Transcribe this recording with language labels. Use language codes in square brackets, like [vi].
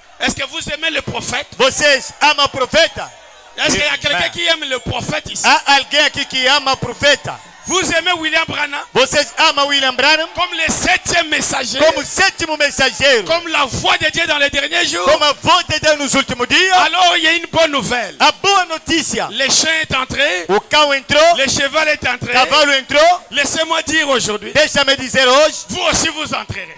[fr] Est-ce que vous aimez le prophète? [pt] Vocês amam o profeta? [fr] Est-ce qu'il y a [pt] Amen. [fr] quelqu'un qui aime le prophète ici? [pt] Há alguém aqui que ama o profeta? [fr] Vous aimez William Branham [pt] Vocês amam William Branham [fr] comme le 7e messager, [pt] como o sétimo mensageiro, [fr] comme la voix de Dieu dans les derniers jours? [pt] como a voz de Deus nos últimos dias? [fr] Alors il y a une bonne nouvelle. [pt] A boa notícia, [fr] Le chien est entré, [pt] o cão entrou, [fr] le cheval est [pt] o [fr] entré. [pt] cavalo entrou. [fr] Laissez-moi dire aujourd'hui, [pt] Deixa-me dizer hoje, [fr] vous aussi vous entrerez.